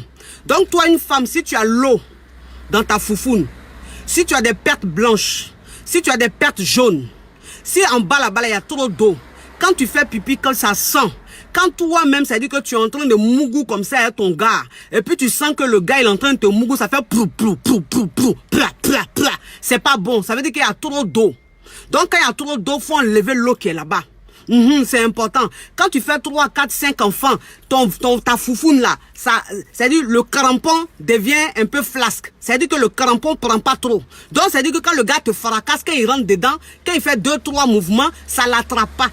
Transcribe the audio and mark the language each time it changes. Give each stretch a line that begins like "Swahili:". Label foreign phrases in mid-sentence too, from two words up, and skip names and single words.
French: Donc, toi, une femme, si tu as l'eau dans ta foufoune, si tu as des pertes blanches, si tu as des pertes jaunes, si en bas là-bas, il y a trop d'eau, quand tu fais pipi, quand ça sent, quand toi-même, ça dit que tu es en train de mougou comme ça avec ton gars, et puis tu sens que le gars il est en train de te mougou, ça fait plou, plou, plou, plou, plou, pla, pla, pla. C'est pas bon, ça veut dire qu'il y a trop d'eau. Donc quand il y a trop d'eau, il faut enlever l'eau qui est là-bas. C'est important. Quand tu fais 3, 4, 5 enfants, ta foufoune là, c'est-à-dire le crampon devient un peu flasque. C'est-à-dire que le crampon prend pas trop. Donc c'est-à-dire que quand le gars te fracasse, quand il rentre dedans, quand il fait 2, 3 mouvements, ça l'attrape pas.